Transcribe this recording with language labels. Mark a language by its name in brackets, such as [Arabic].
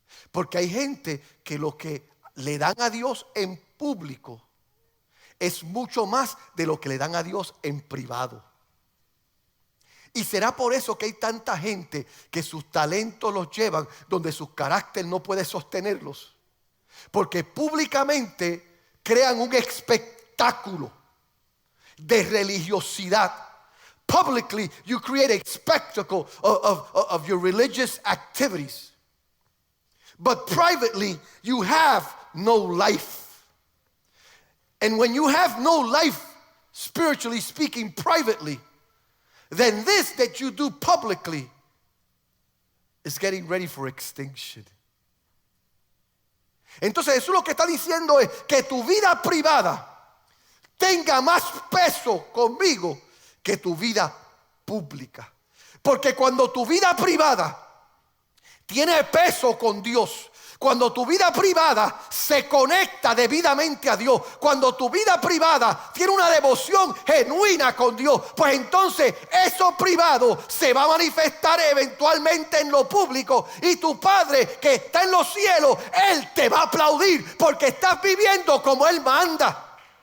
[Spanish] Porque hay gente que lo que le dan a Dios en público es mucho más de lo que le dan a Dios en privado. Y será por eso que hay tanta gente que sus talentos los llevan donde su carácter no puede sostenerlos. Porque públicamente crean un espectáculo de religiosidad. [English] Publicly you create a spectacle of your religious activities. But privately you have no life. And when you have no life, spiritually speaking, privately, then this that you do publicly is getting ready for extinction. [Spanish] Entonces Jesús lo que está diciendo es que tu vida privada tenga más peso conmigo que tu vida pública. Porque cuando tu vida privada tiene peso con Dios, cuando tu vida privada se conecta debidamente a Dios, cuando tu vida privada tiene una devoción genuina con Dios, pues entonces eso privado se va a manifestar eventualmente en lo público, y tu Padre que está en los cielos, Él te va a aplaudir porque estás viviendo como Él manda.